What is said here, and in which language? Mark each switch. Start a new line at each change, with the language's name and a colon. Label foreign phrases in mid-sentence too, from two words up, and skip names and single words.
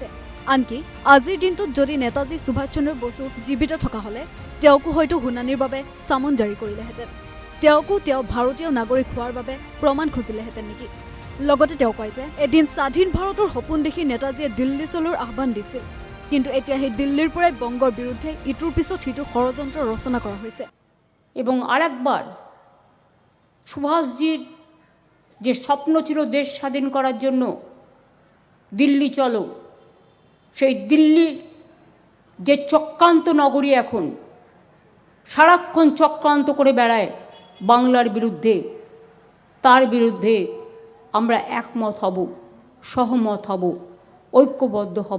Assamese: আনকি আজিৰ দিনটোত যদি নেতাজী সুভাষ চন্দ্ৰ বসু জীৱিত থকা হ'লে তেওঁকো হয়তো শুনানিৰ বাবে চামন জাৰি কৰিলেহেঁতেন। তেওঁকো তেওঁ ভাৰতীয় নাগৰিক হোৱাৰ বাবে প্ৰমাণ খুজিলেহেঁতেন নেকি? লগতে তেওঁ কয় যে এদিন স্বাধীন ভাৰতৰ সপোন দেখি নেতাজীয়ে দিল্লী চলোৱাৰ আহ্বান দিছিল, কিন্তু এতিয়া সেই দিল্লীৰ পৰাই বংগৰ বিৰুদ্ধে ইটোৰ পিছত সিটো ষড়যন্ত্ৰ ৰচনা কৰা হৈছে।
Bangla: এবং আরেকবার সুভাষজির যে স্বপ্ন ছিল দেশ স্বাধীন করার জন্য, দিল্লি চলো, সেই দিল্লির যে চক্রান্ত নগরী এখন সারাক্ষণ চক্রান্ত করে বেড়ায় বাংলার বিরুদ্ধে, তার বিরুদ্ধে আমরা একমত হব, সহমত হব, ঐক্যবদ্ধ হব।